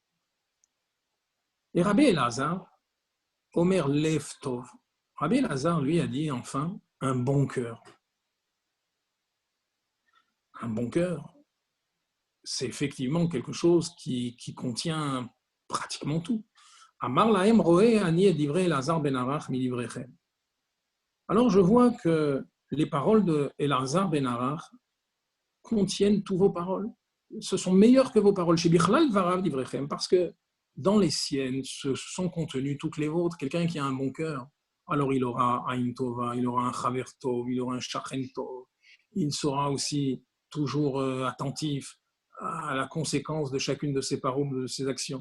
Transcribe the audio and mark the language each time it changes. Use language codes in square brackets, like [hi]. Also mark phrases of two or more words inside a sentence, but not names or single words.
[fr] Et Rabbi Elazar, [he] אומר לב טוב. [fr] Rabbi Elazar, lui, a dit enfin un bon cœur. Un bon cœur, c'est effectivement quelque chose qui contient pratiquement tout. [he] אמר להם רואה אני את דברי אלעזר בן ערך מדבריכם. [fr] Alors je vois que les paroles de Elazar ben Arach contiennent toutes vos paroles. Ce sont meilleures que vos paroles. [he] שבכלל ורב דבריכם, [fr] parce que dans les siennes se sont contenues toutes les vôtres. Quelqu'un qui a un bon cœur, alors il aura [he] עין טובה, [fr] il aura un [he] חבר טוב, [fr] il aura un [he] שכן טוב, [fr] il sera aussi toujours attentif à la conséquence de chacune de ses paroles, de ses actions.